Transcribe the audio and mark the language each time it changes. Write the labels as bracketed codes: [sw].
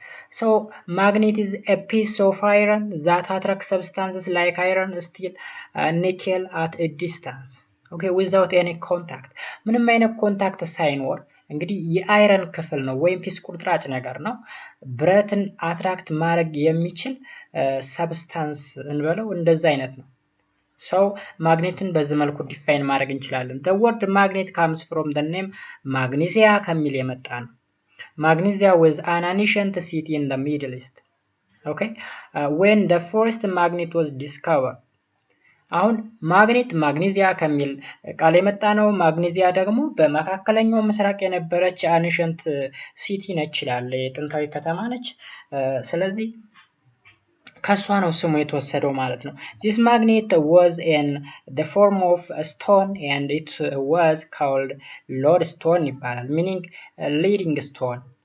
[en] So magnet is a piece of iron that attracts substances like iron, steel, nickel at a distance. Okay, without any contact. [am] ምንም አይነት ኮንታክት ሳይኖር እንግዲህ የአይረን ክፍል ነው ወይም ፒስ ቁርጥራጭ ነገር ነው። ብረትን አትራክት ማድረግ የሚችል ሰብስታንስ እንበለው እንደዛ አይነት ነው። ማግኔትን በዚህ መልኩ ዲፋይን ማድረግ እንችላለን። [en] the word magnet comes from the name magnesia [am] ከሚል የመጣ ነው። [en] Magnesia was an ancient city in the Middle East. Okay, when the first magnet was discovered. [am] አሁን ማግኔዚያ ከሚል ቃል የመጣ ነው። ማግኔዚያ ደግሞ በመካከለኛው ምስራቅ የነበረች አንሸንት ሲቲ ነች ይላል፣ የጥንታዊ ከተማ ነች። ስለዚህ ከሷ ነው ስሙ የተወሰደው ማለት ነው። [en] this magnet was in the form of a stone and it was called lodestone [am] ይባላል፣ [en] meaning leading stone.